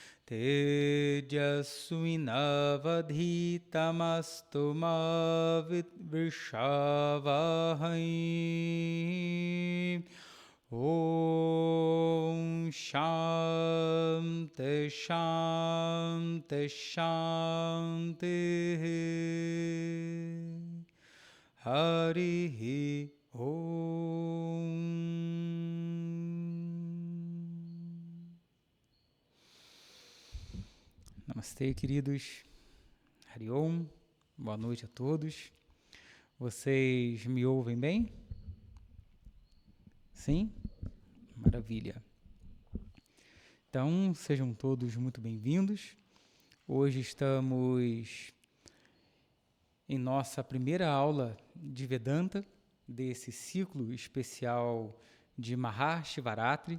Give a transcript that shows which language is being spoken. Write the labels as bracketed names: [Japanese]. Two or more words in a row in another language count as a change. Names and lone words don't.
[Sanskrit] Tejasvinavadhitamastu ma vidvishavahai Om Shanti Shanti Shanti Harihi Om. [Portuguese] Namastê, queridos. [Sanskrit] Hari Om. [Portuguese] Boa noite a todos. Vocês me ouvem bem? Sim? Maravilha. Então, sejam todos muito bem-vindos. Hoje estamos em nossa primeira aula de Vedanta, desse ciclo especial de Mahashivaratri.